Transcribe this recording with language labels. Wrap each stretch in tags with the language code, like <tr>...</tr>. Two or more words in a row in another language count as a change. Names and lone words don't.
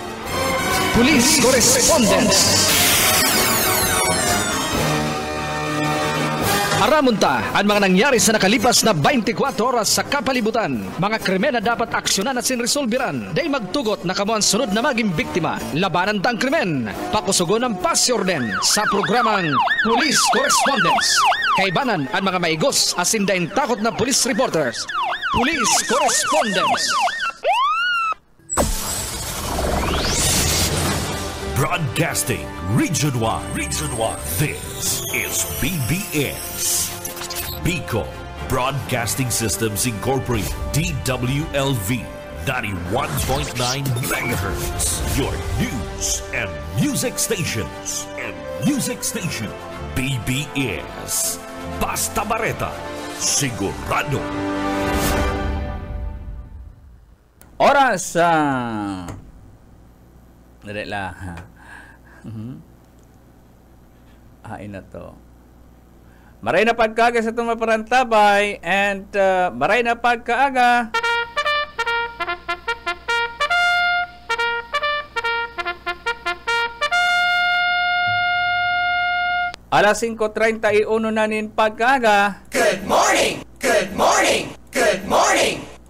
<bik>Police Correspondence. Aramunta ang mga nangyari sa nakalipas na 24 oras sa kapalibutan. Mga krimen na dapat aksyonan at sinresolbiran. Day magtugot na kamo ang sunod na maging biktima. Labanan tang krimen. Pakusugon ng pasyorden sa programang Police Correspondence. Kaibanan ang mga maigos asin daing takot na police reporters. Police Correspondence.</bik> <en>Broadcasting Region 1. This is BBS. Bicol Broadcasting Systems Incorporated. DWLV 91.9 MHz. Your news and music stations.</en> <bik>BBS. Basta Bareta. Sigurado. Oras dali la. Hain na to. Maray na pagkaaga sa itong maparantabay and maray na pagkaaga. Alas 5:31 na nin pagkaaga.</bik> <en>Good morning! Good morning! Good morning!</en>